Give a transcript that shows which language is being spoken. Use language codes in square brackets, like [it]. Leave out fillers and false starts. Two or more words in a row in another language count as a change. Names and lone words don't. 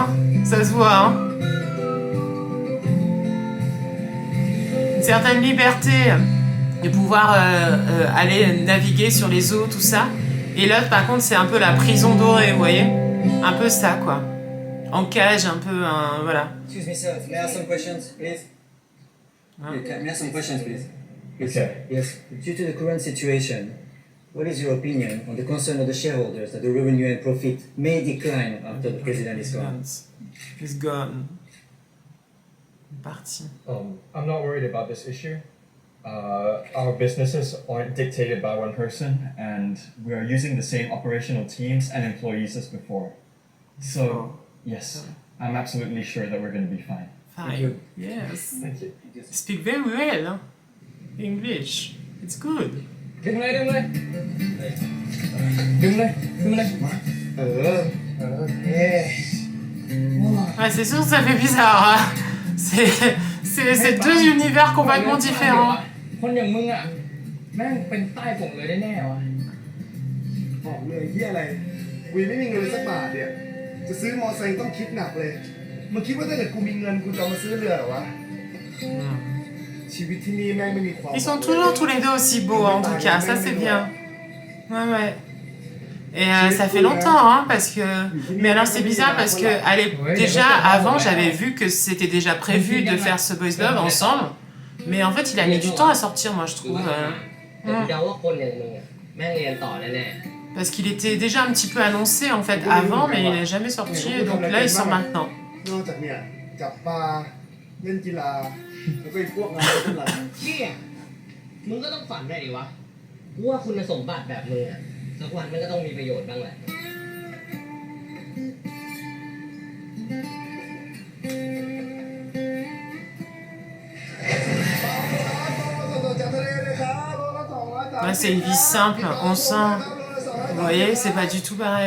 [fr] Ça se voit, hein. Une certaine liberté. de pouvoir aller naviguer sur les eaux, tout ça. Et l'autre, par contre, c'est un peu la prison dorée, vous voyez? Un peu ça, quoi. En cage, un peu, voilà. [en] Excuse me, sir. May I ask some questions, please? May I ask some questions, please? Okay. Yes. Due to the current situation, what is your opinion on the concern of the shareholders that the revenue and profit may decline after the president is gone? He's gone. Parti. I'm not worried about this issue. Our businesses aren't dictated by one person, and we are using the same operational teams and employees as before. So, yes, I'm absolutely sure that we're going to be fine. Fine. Yes. Thank you. Speak very well, huh? English. It's good. [th] ดึงเลย [fr] Ouais, c'est sûr que ça fait bizarre. Hein. C'est deux univers complètement différents. [th] คนอย่างมึงอ่ะแม่งเป็นใต้ผงเลยแน่ๆวะ หอมเลยที่อะไรวีไม่มีเงินเลยสักบาทเนี่ยจะซื้อมอไซค์ต้องคิดหนักเลยมึงคิดว่าถ้าเกิดกูมีเงินกูจะเอามาซื้อเรือเหรอวะชีวิตที่นี่แม่งไม่มีความ [fr] Ils sont toujours tous les deux aussi beaux, en tout cas, ça c'est bien. Ouais, ouais. Et ça fait longtemps, hein, parce que... Mais alors c'est bizarre parce que déjà, avant, j'avais vu que c'était déjà prévu de faire ce [en] Boys Love [fr] ensemble. Mais en fait, il a mis du temps à sortir, moi, je trouve. [th] แต่กูเดาว่าคนอย่างมึงอ่ะแม่งเรียนต่อแน่ [fr] Parce qu'il était déjà un petit peu annoncé, en fait, avant, mais il n'est jamais sorti. Donc là, il sort maintenant. [th] นอกจากเนี่ยจับปลาเล่นกีฬาแล้วก็ไอ้พวกงานทั้งหลาย ๆเชี่ยมึงก็ต้องฝันได้ดิวะกูว่าคุณสมบัติแบบมึงอ่ะสักวันมันก็ต้องมีประโยชน์บ้างแหละ [fr] Là, c'est une vie simple, on sent. Vous voyez, c'est pas du tout pareil.